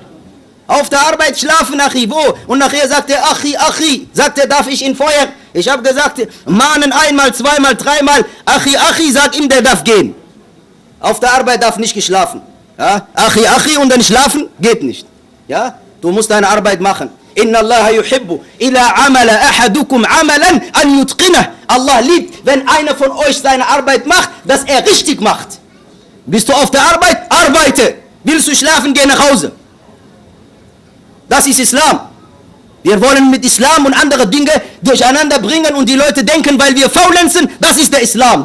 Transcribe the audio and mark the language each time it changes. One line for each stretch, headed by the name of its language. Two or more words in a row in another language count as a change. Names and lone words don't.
German: Auf der Arbeit schlafen, Achi, wo? Und nachher sagt er, Achi, sagt er, darf ich ihn feuern? Ich habe gesagt, mahnen einmal, zweimal, dreimal, Achi, sag ihm, der darf gehen. Auf der Arbeit darf nicht geschlafen. Ja? Achi, und dann schlafen, geht nicht. Ja? Du musst deine Arbeit machen.
Arabic: إن الله يحب إذا عمل أحدكم عملا أن يتقنه.
German: Allah liebt, wenn einer von euch seine Arbeit macht, dass er richtig macht. Bist du auf der Arbeit? Arbeite. Willst du schlafen, geh nach Hause. Das ist Islam. Wir wollen mit Islam und andere Dinge durcheinander bringen und die Leute denken, weil wir faulenzen, das ist der Islam.